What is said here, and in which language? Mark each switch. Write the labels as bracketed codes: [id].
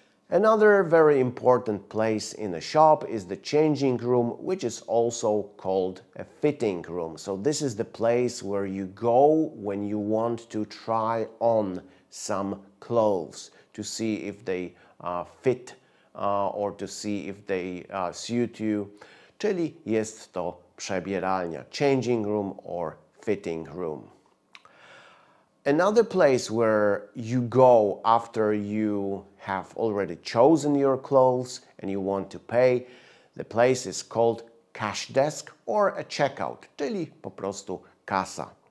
[en] Another very important place in a shop is the changing room, which is also called a fitting room. So this is the place where you go when you want to try on some clothes to see if they fit or to see if they suit you. [pl] Czyli jest to przebieralnia, [en] changing room or fitting room. Another place where you go after you have already chosen your clothes and you want to pay, the place is called cash desk or a checkout, [pl] czyli po prostu kasa.